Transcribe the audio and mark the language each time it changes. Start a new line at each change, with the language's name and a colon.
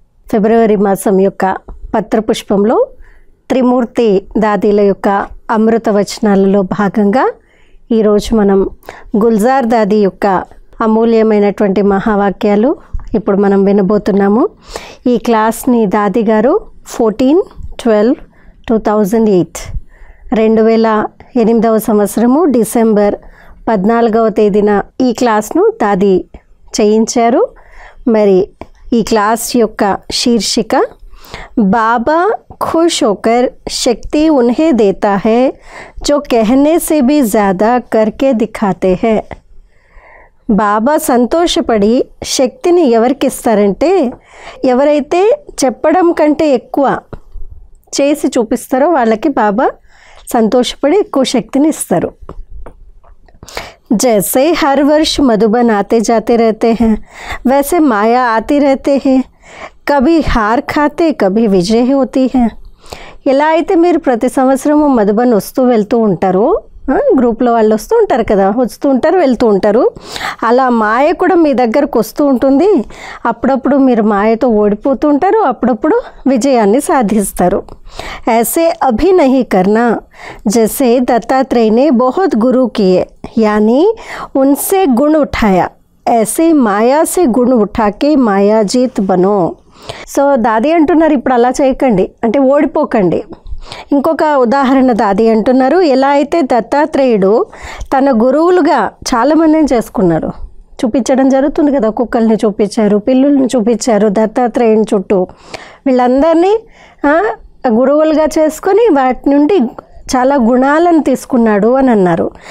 Telugu: ఫిబ్రవరి మాసం యొక్క పత్రపుష్పంలో త్రిమూర్తి దాదీల యొక్క అమృత వచనాలలో భాగంగా ఈరోజు మనం గుల్జార్ దాదీ యొక్క అమూల్యమైనటువంటి మహావాక్యాలు ఇప్పుడు మనం వినబోతున్నాము. ఈ క్లాస్ని దాదీ గారు 14/12/2008 2008వ సంవత్సరము డిసెంబర్ 14వ తేదీన ఈ క్లాస్ను దాదీ చేయించారు. మరి ఈ క్లాస్ యొక్క శీర్షిక
Hindi: बाबा खुश होकर शक्ति उन्हें देता है जो कहने से भी ज़्यादा करके दिखाते हैं.
Telugu: బాబా సంతోషపడి శక్తిని ఎవరికి ఇస్తారంటే ఎవరైతే చెప్పడం కంటే ఎక్కువ చేసి చూపిస్తారో వాళ్ళకి బాబా సంతోషపడి ఎక్కువ శక్తిని ఇస్తారు.
Hindi: जैसे हर वर्ष मधुबन आते जाते रहते हैं वैसे माया आती रहते हैं. कभी हार खाते कभी विजय होती है.
Telugu: ఎలా అయితే మీరు ప్రతి సంవత్సరము మధుబన్ వస్తూ వెళ్తూ ఉంటారో, గ్రూప్లో వాళ్ళు వస్తూ ఉంటారు కదా, వస్తూ ఉంటారు వెళ్తూ ఉంటారు, అలా మాయ కూడా మీ దగ్గరకు వస్తూ ఉంటుంది. అప్పుడప్పుడు మీరు మాయతో ఓడిపోతూ ఉంటారు, అప్పుడప్పుడు విజయాన్ని సాధిస్తారు.
Hindi: ऐसे अभी नहीं करना जैसे दत्तात्रेय ने बहुत गुरु किए यानी उनसे गुण उठाया. ऐसे माया से गुण उठा के माया जीत बनो.
Telugu: సో దాది అంటున్నారు ఇప్పుడు అలా చేయకండి అంటే ఓడిపోకండి. ఇంకొక ఉదాహరణ దాది అంటున్నారు, ఎలా అయితే దత్తాత్రేయుడు తన గురువులుగా చాలామందిని చేసుకున్నారు, చూపించడం జరుగుతుంది కదా, కుక్కల్ని చూపించారు, పిల్లుల్ని చూపించారు, దత్తాత్రేయుని చుట్టూ వీళ్ళందరినీ గురువులుగా చేసుకొని వాటి నుండి చాలా గుణాలను తీసుకున్నాడు అని అన్నారు.